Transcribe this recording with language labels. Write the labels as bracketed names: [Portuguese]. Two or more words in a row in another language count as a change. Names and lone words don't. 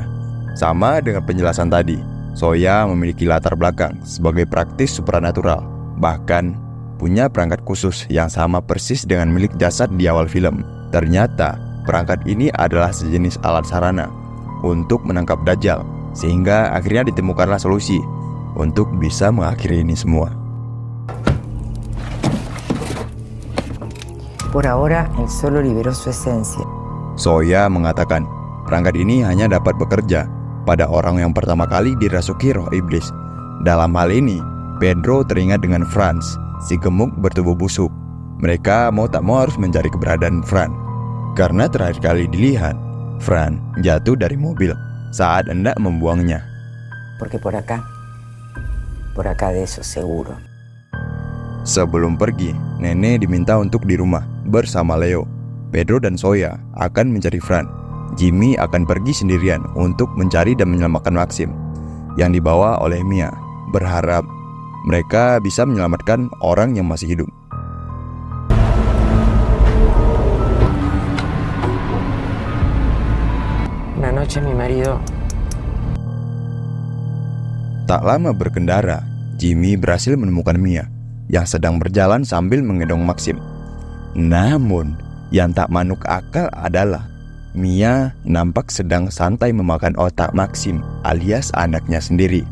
[Indonesian] Sama dengan penjelasan tadi, Soya memiliki latar belakang sebagai praktis supranatural. Bahkan punya perangkat khusus yang sama persis dengan milik jasad di awal film. Ternyata perangkat ini adalah sejenis alat sarana untuk menangkap Dajjal, sehingga akhirnya ditemukanlah solusi untuk bisa mengakhiri ini semua. [Spanish] Por ahora, él solo liberó su esencia. [Indonesian] Soya mengatakan, perangkat ini hanya dapat bekerja pada orang yang pertama kali dirasuki roh iblis. Dalam hal ini, Pedro teringat dengan Franz, si gemuk bertubuh busuk. Mereka mau tak mau harus mencari keberadaan Fran, karena terakhir kali dilihat, Fran jatuh dari mobil saat hendak membuangnya. [Spanish] Porque por acá de eso seguro. [Indonesian] Sebelum pergi, Nenek diminta untuk di rumah bersama Leo. Pedro dan Soya akan mencari Fran. Jimmy akan pergi sendirian untuk mencari dan menyelamatkan Maxim yang dibawa oleh Mia, berharap mereka bisa menyelamatkan orang yang masih hidup. [Spanish] Una noche mi marido. [Indonesian] Tak lama berkendara, Jimmy berhasil menemukan Mia yang sedang berjalan sambil menggendong Maxim. Namun, yang tak manuk akal adalah Mia nampak sedang santai memakan otak Maxim alias anaknya sendiri.